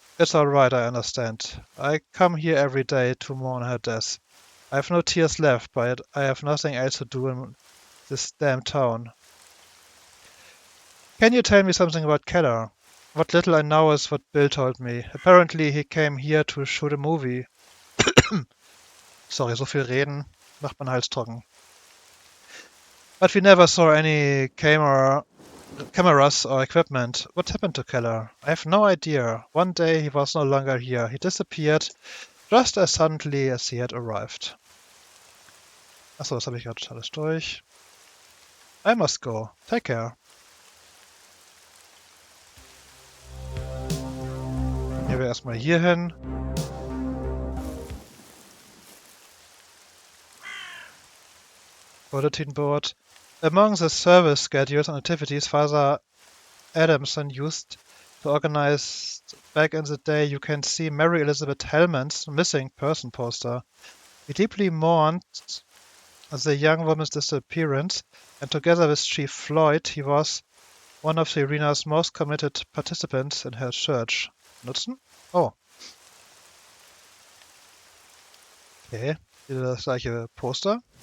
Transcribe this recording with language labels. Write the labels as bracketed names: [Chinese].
[English] It's alright, I understand. I come here every day to mourn her death. I have no tears left, but I have nothing else to do in this damn town. Can you tell me something about Keller? What little I know is what Bill told me. Apparently he came here to shoot a movie. [German] Sorry, so viel reden macht man Hals trocken. [English] But we never saw any cameras or equipment. What happened to Keller? I have no idea. One day he was no longer here. He disappeared just as suddenly as he had arrived. [German] Achso, das habe ich gerade alles durch. [English] I must go. Take care. [German] Gehen wir erstmal hier hin. [English] Bulletin board. Among the service schedules and activities Father Adamson used to organize back in the day, you can see Mary Elizabeth Hellman's missing person poster. He deeply mourned the young woman's disappearance, and together with Chief Floyd, he was one of the arena's most committed participants in her church. [German] Nutzen? Oh. Okay, wieder das gleiche Poster.